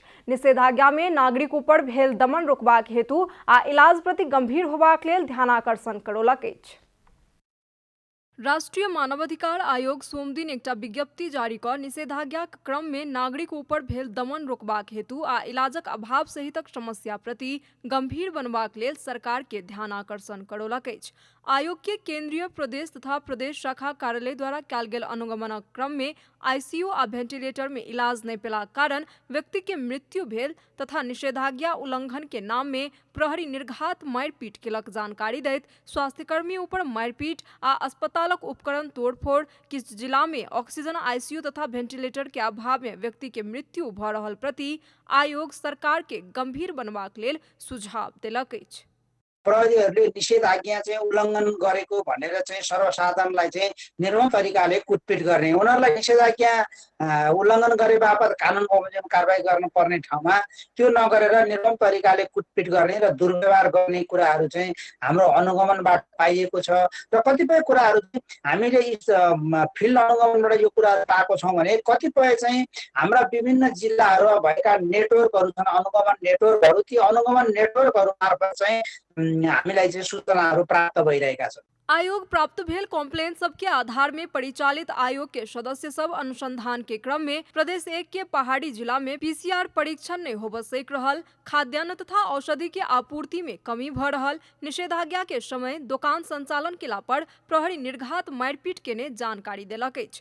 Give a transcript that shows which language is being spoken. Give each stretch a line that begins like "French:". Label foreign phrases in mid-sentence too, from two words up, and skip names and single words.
Maithili: निषेधाज्ञा में नागरिकों पर भेल दमन रोकबाक हेतु आ इलाज प्रति गंभीर होबाक लेल ध्यानाकर्षण करौलक अछि। राष्ट्रीय मानवाधिकार आयोग सोम दिन एकटा विज्ञप्ति जारी कर निषेधाज्ञा क्रम में नागरिकों पर भेल दमन रोकबाक हेतु आ इलाजक अभाव सहितक समस्या प्रति गंभीर बनबाक लेल सरकार के ध्यान आकर्षण करौलक अछि। आयोग के केंद्रीय प्रदेश तथा प्रदेश शाखा कार्यालय द्वारा कयल गेल अनुगमन क्रम में आईसीयू आ वेंटिलेटर में इलाज नहीं पेलाक कारण व्यक्ति के मृत्यु भेल तथा निषेधाज्ञा उल्लंघन के नाम में प्रहरी निर्घात मारपीट केलक जानकारी दैत स्वास्थ्यकर्मियों पर मारपीट आ अस्पतालक उपकरण तोड़फोड़, किछु जिला में ऑक्सीजन आईसीयू तथा वेंटिलेटर के अभाव में व्यक्ति के मृत्यु भऽ रहल प्रति आयोग सरकार के गंभीर बनबाक लेल सुझाव देलक अछि।
Nepali: प्रहरीहरूले निषेधाज्ञा चाहिँ उल्लङ्घन गरेको भनेर चाहिँ सर्वसाधारणलाई चाहिँ निर्मम तरिकाले कुटपिट गर्ने, उनीहरूलाई निषेधाज्ञा उल्लङ्घन गरे बापत कानुन बमोजिम कारबाही गर्नुपर्ने ठाउँमा त्यो नगरेर निर्मम तरिकाले कुटपिट गर्ने र दुर्व्यवहार गर्ने कुराहरू चाहिँ हाम्रो अनुगमनबाट पाइएको छ। र कतिपय कुराहरू हामीले फिल्ड अनुगमनबाट यो कुराहरू पाएको छौँ भने कतिपय चाहिँ हाम्रा विभिन्न जिल्लाहरूमा भएका नेटवर्कहरू छन्, अनुगमन नेटवर्कहरू, ती अनुगमन नेटवर्कहरू मार्फत चाहिँ हामीलाई चाहिँ सूचनाहरू प्राप्त भइरहेका छन्।
Maithili: आयोग प्राप्त भेल कॉम्प्लेन सब के आधार में परिचालित आयोग के सदस्य सब अनुसंधान के क्रम में प्रदेश 1 के पहाड़ी जिला में पीसीआर परीक्षण नहीं होब सक रहल, खाद्यान्न तथा औषधि के आपूर्ति में कमी भ रहल, निषेधाज्ञा के समय दुकान संचालन केला पर प्रहरी निर्घात मारपीट के ने जानकारी देलक अछि।